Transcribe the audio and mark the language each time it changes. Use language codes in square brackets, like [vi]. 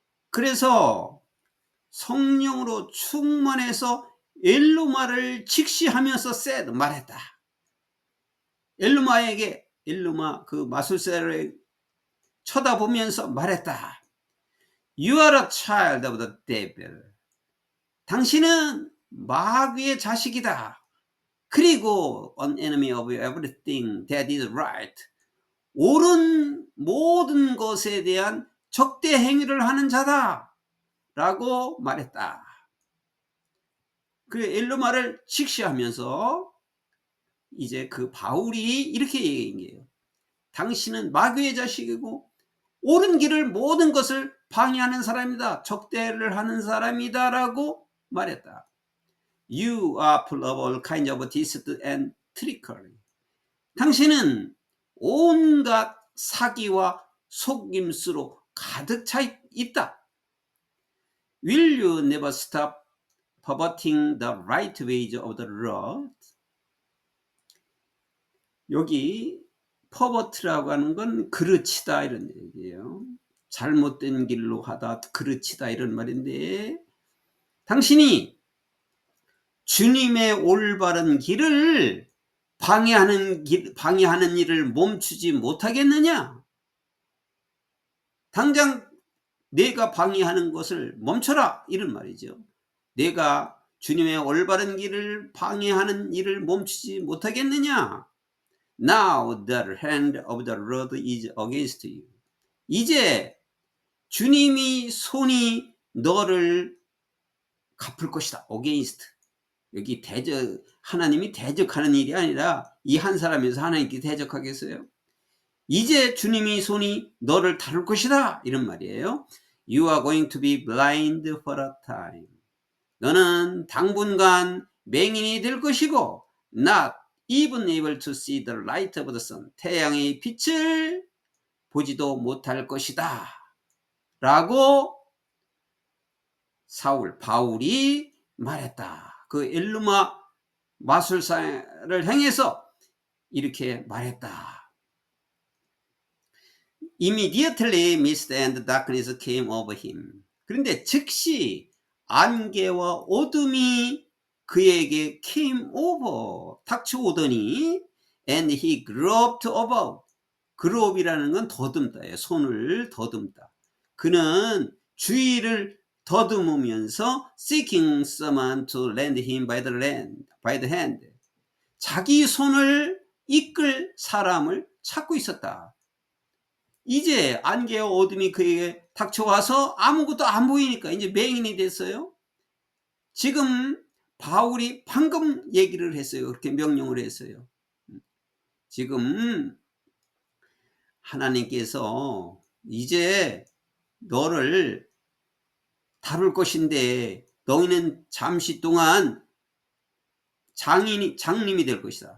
[ko] 그래서 성령으로 충만해서 엘루마를 직시하면서 말했다. 엘루마 그 마술사를 쳐다보면서 말했다. [en] You are a child of the devil. [ko] 당신은 마귀의 자식이다. 그리고 [en] an enemy of everything that is right. [ko] 옳은 모든 것에 대한 적대 행위를 하는 자다. 라고 말했다. 그 엘루마를 직시하면서 이제 그 바울이 이렇게 얘기한 거예요. 당신은 마귀의 자식이고 옳은 길을 모든 것을 방해하는 사람이다. 적대를 하는 사람이다. 라고 말했다. [en] You are full of all kinds of deceit and trickery. [ko] 당신은 온갖 사기와 속임수로 가득 차 있다. [en] Will you never stop perverting the right ways of the Lord? [ko] 여기 pervert라고 하는 건 그르치다 이런 얘기예요. 잘못된 길로 하다, 그르치다 이런 말인데, 당신이 주님의 올바른 길을 방해하는 일을 멈추지 못하겠느냐? 당장 내가 방해하는 것을 멈춰라 이런 말이죠. 내가 주님의 올바른 길을 방해하는 일을 멈추지 못하겠느냐. [en] Now the hand of the Lord is against you. [ko] 이제 주님이 손이 너를 갚을 것이다. [en] against. [ko] 여기 대적, 하나님이 대적하는 일이 아니라 이 한 사람에서 하나님께 대적하겠어요? 이제 주님이 손이 너를 다룰 것이다 이런 말이에요. [en] You are going to be blind for a time. [ko] 너는 당분간 맹인이 될 것이고 [en] not even able to see the light of the sun. [ko] 태양의 빛을 보지도 못할 것이다 라고 바울이 말했다. 그 엘루마 마술사를 행해서 이렇게 말했다. [en] Immediately mist and darkness came over him. [ko] 그런데 즉시 안개와 어둠이 그에게 [en] came over, [ko] 닥쳐오더니 [en] and he groped about. [ko] 그롭이라는 건 더듬다예요. 손을 더듬다. 그는 주위를 더듬으면서 [en] seeking someone to lend him by the hand. [ko] 자기 손을 이끌 사람을 찾고 있었다. 이제 안개와 어둠이 그에게 닥쳐와서 아무것도 안 보이니까 이제 맹인이 됐어요. 지금 바울이 방금 얘기를 했어요. 그렇게 명령을 했어요. 지금 하나님께서 이제 너를 다룰 것인데 너희는 잠시 동안 장님이 될 것이다.